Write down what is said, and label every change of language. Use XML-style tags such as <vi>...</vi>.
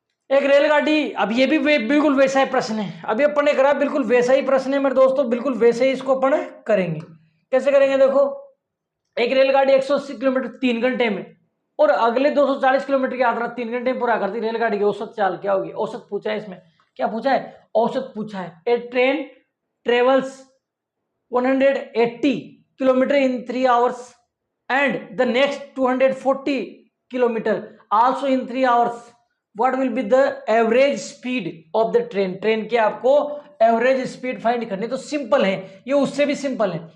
<hi>एक रेलगाड़ी, अब ये भी बिल्कुल वैसा ही प्रश्न है, अभी अपन ने करा बिल्कुल वैसा ही प्रश्न है मेरे दोस्तों, बिल्कुल वैसे ही इसको अपन करेंगे। कैसे करेंगे? देखो, एक रेलगाड़ी 180 किलोमीटर 3 घंटे में और अगले 240 किलोमीटर की यात्रा 3 घंटे में पूरा करती। रेलगाड़ी की औसत चाल क्या होगी? औसत पूछा है इसमें, क्या पूछा है? औसत पूछा है।</hi> <en>A train travels 180 kilometre in 3 hours and the next 240 kilometer also in 3 hours. What will be the average speed of the train?</en> <hi>Train की आपको एवरेज स्पीड फाइंड करनी। तो सिंपल है ये, उससे भी सिंपल है।</hi>